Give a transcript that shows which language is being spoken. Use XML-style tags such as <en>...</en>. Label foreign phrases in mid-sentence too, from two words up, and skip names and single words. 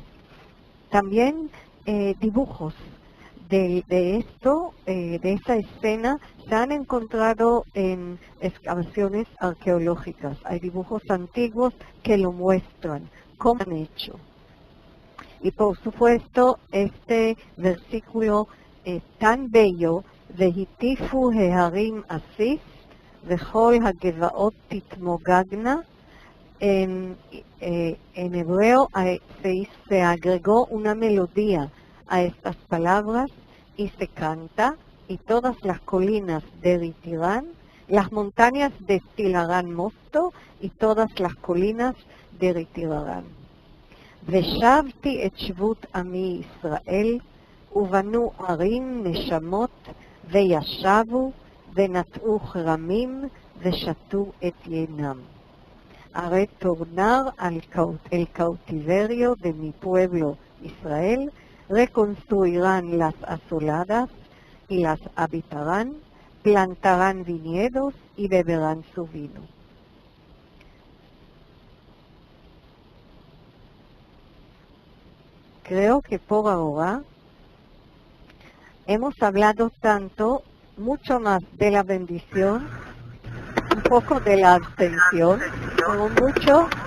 <es>También dibujos de esto, de esa escena, se han encontrado en excavaciones arqueológicas. Hay dibujos antiguos que lo muestran, cómo han hecho. Y por supuesto, este versículo tan bello,</es> <he>והטיפו ההרים אסיס וכל הגבעות תתמוגגנה,</he> <es>en hebreo se agregó una melodía a estas palabras y se canta, y todas las colinas derritirán, las montañas destilarán mosto y todas las colinas derritirán.</es> <he>ושבתי את שבות עמי ישראל ובנו ערים נשמות וישבו ונטעו כרמים ושתו את ינם.</he> <es>Haré tornar el cautiverio de mi pueblo Israel, reconstruirán las asoladas y las habitarán, plantarán viñedos y beberán su vino. Creo que por ahora hemos hablado tanto, mucho más de la bendición, un poco de la abstención, pero mucho.</es>